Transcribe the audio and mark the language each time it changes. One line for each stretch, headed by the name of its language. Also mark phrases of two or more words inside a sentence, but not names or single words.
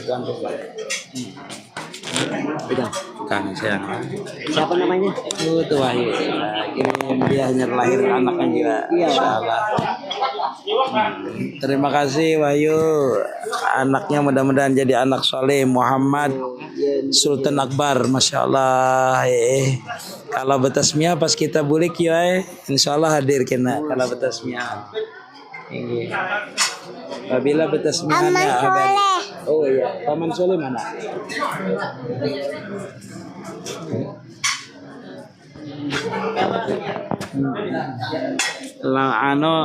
Indonesian: Pegang. Kang sayang. Siapa namanya? Tuh Wahyu. Ini dia hanya lahir anaknya juga. Iya, Insyaallah. Terima kasih Wahyu. Anaknya mudah-mudahan jadi anak soleh. Muhammad Sultan Akbar.
Arabic: ما شاء الله.
Banjar: Kalau betasmia pas kita bulik ya, insyaallah hadir kena. Kalau betasmia. Ini. Apabila betasmia
Indonesian: Aman soleh. Oh iya, Paman Soleh mana? Lang ano